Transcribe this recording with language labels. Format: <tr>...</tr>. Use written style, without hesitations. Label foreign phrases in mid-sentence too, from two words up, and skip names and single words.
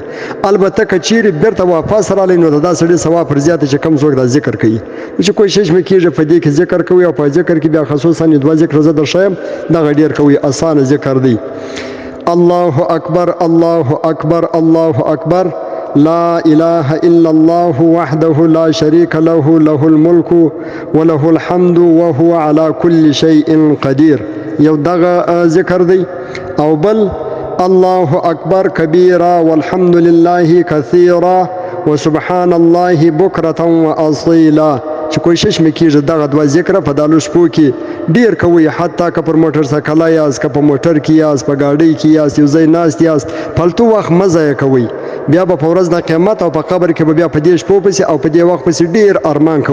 <ps>البته که چیرې بیرته واپس رالی نو دا سړي ثواب پر زیات چې کم څوک دا ذکر کوي. چې کوشش مې کېږي په دې کې ذکر کوي او په ذکر کې بیا خصوصا دوه ذکر زه درښیم دغه ډېر کوي، اسانه ذکر دی.</ps> <ar>الله اکبر الله اکبر الله اکبر لا اله الا الله وحده لا شريك له له الملك وله الحمد وهو على كل شيء قدير.</ar> <ps>یو دغه ذکر دی. او بل</ps> <ar>الله اکبر کبیرا والحمد لله کثیرا وسبحان الله بکرة واصیلا.</ar> <ps>چې کوشش مې کېږي دغه دوه ذکره په دالو شپو کې ډېر کوئ، حتی که پر موټر سایکله یاست، که په موټر کې یاست، په ګاډۍ کې یاست، یو ځای ناست یاست، فالتو وخت مه ضایع کوئ. بیا به په ورځ د قیامت او په قبر کې به بیا په دې شپو پسې او په دې وخت پسې ډېر ارمان کوئ.</ps>